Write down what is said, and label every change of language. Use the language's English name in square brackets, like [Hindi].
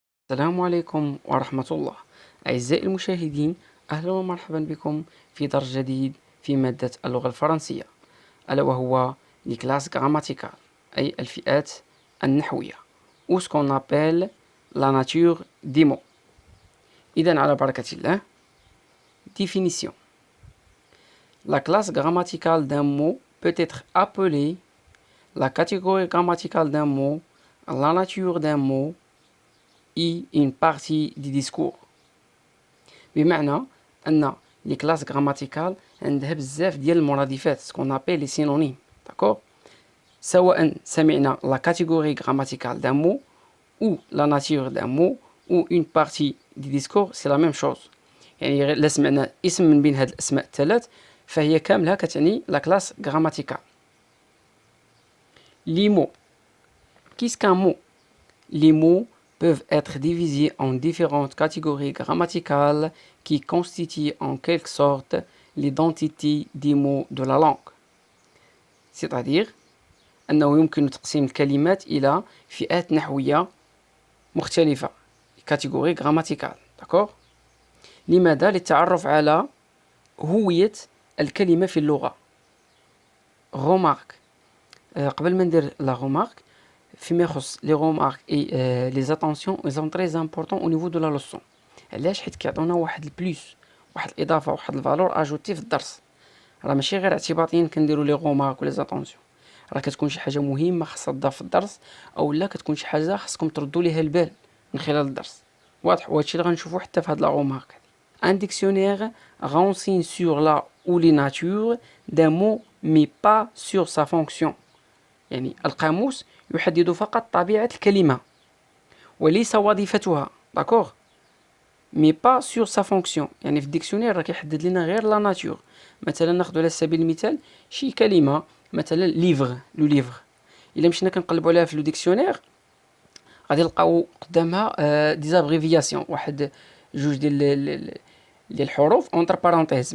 [Arabic] السلام عليكم ورحمة الله. أعزائي المشاهدين، أهلا ومرحبا بكم في درس جديد في مادة اللغة الفرنسية، ألا وهو [French] les classes grammaticales، [Arabic] أي الفئات النحوية، [French] ou ce qu'on appelle la nature des mots. [Arabic] إذن على بركة الله. Définition. [French] La classe grammaticale d'un mot peut être appelée la catégorie grammaticale d'un mot, la nature d'un mot et une partie du discours. [Arabic] بمعنى أن les classes grammaticales عندها بزاف ديال المرادفات، [French] ce qu'on appelle les synonymes. D'accord؟ [Arabic] سواء سمعنا [French] la catégorie grammaticale d'un mot ou la nature d'un mot ou une partie du discours، c'est la même chose. [Arabic] يعني إلا سمعنا اسم من بين هاد الأسماء الثلاث فهي كاملها كتعني la classe grammaticale. [French] Les mots. Qu'est-ce qu'un mot? Les mots peuvent être divisés en différentes catégories grammaticales qui constituent en quelque sorte l'identité des mots de la langue. C'est-à-dire [Arabic] أنه يمكن تقسيم الكلمات إلى فئات نحوية مختلفة، [French] catégories grammaticales. [Arabic] D'accord؟ لماذا؟ للتعرف على هوية الكلمة في اللغة. [French] Remarque. [Arabic] قبل ما ندير [French] la remarque، [Arabic] فيما يخص [French] les remarques et les attentions، ils sont très importants au niveau de la leçon. [Arabic] علاش؟ حيت كيعطونا واحد البلوس، واحد الإضافة، واحد الفالور أجوتي في الدرس. راه ماشي غير اعتباطيا كنديرو لي غومارك ولا زاتونسيون، راه كتكون شي حاجة مهمة خاصها تضاف في الدرس، أو لا كتكون شي حاجة خاصكم تردوا ليها البال من خلال الدرس. واضح؟ وهادشي اللي غنشوفو حتى في هاد لا غومارك. [French] Un dictionnaire renseigne sur la ou les natures d'un mot mais pas sur sa fonction. [Arabic] يعني القاموس يحدد فقط طبيعة الكلمة وليس وظيفتها. [French] داكوغ؟ مي با سور سا فونكسيون، [Arabic] يعني في الديكسيونير راه كيحدد لنا غير لا ناتور. مثلا ناخذ على سبيل المثال شي كلمة، مثلا ليفغ، لو ليفغ، الا مشينا كنقلبوا عليها في لو ديكسيونير غادي نلقاو قدامها دي زابريفياسيون، واحد جوج ديال الحروف اونتر بارونتيز.